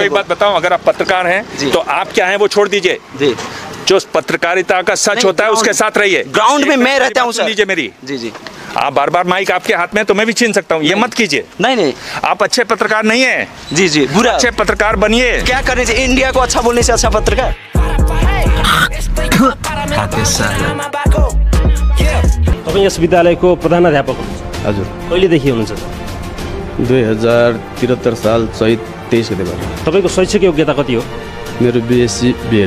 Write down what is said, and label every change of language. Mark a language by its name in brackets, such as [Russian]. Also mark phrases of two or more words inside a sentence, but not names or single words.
[Hindi] एक बात बताऊं, अगर आप पत्रकार हैं तो आप क्या हैं वो छोड़ दीजिए। जो पत्रकारिता का सच होता है उसके साथ रहिए। ग्राउंड में मैं रहता हूँ सर। लीजिए मेरी। जी आप बार माइक आपके हाथ में तो मैं भी छीन सकता हूँ, ये मत कीजिए। नहीं आप अच्छे पत्रकार नहीं है। जी बुरा, अच्छे पत्रकार बनिए। क्या करने से इंडिया को अच्छा बोलने से अच्छा पत्रकार? [Nepali] तपाईँ यस विद्यालयको प्रधानाध्यापक हुनुहुन्छ? हजुर। कहिलेदेखि हुनुहुन्छ? 2073 साल चैत 23 गतेबाट। तपाईँको शैक्षिक योग्यता कति हो? मेरो बीएससी बीएड।